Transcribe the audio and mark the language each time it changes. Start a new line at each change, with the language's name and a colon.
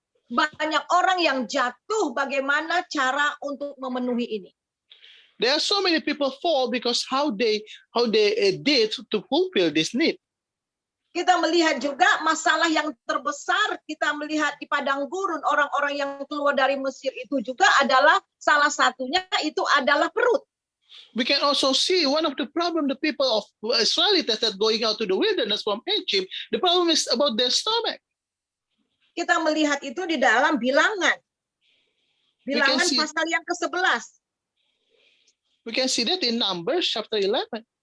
Indonesian: Banyak orang yang jatuh bagaimana cara untuk memenuhi ini.
English: There are so many people fall because how they did to fulfill this need.
Indonesian: Kita melihat juga masalah yang terbesar, kita melihat di padang gurun orang-orang yang keluar dari Mesir itu juga adalah salah satunya itu adalah perut.
English: We can also see one of the problem the people of Israelites that going out to the wilderness from Egypt, the problem is about their stomach.
Indonesian: Kita melihat itu di dalam Bilangan. Bilangan pasal yang ke-11.
English: We can see that in Numbers chapter 11.